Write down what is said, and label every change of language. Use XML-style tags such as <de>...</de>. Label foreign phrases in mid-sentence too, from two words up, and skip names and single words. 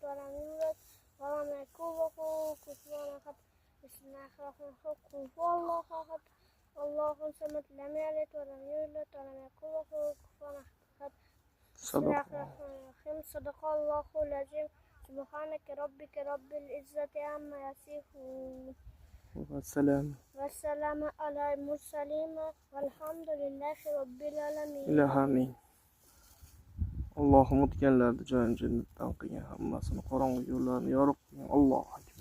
<ar>ولم يولد ولم يكن له كفوا أحد بسم الله الرحمن الرحيم قل هو الله أحد الله الصمد لم يلد ولم يولد ولم يكن له كفوا أحد بسم الله الرحمن الرحيم صدق الله العظيم سبحانك ربك رب العزة عما يصفون والسلام على المرسلين والحمد لله رب العالمين.</ar> <uz>İlahi. Allohim o'tganlarni joyini jannatdan qilgin, hammasini qorong'u yo'llarni yorug' qilgin. Alloh</uz>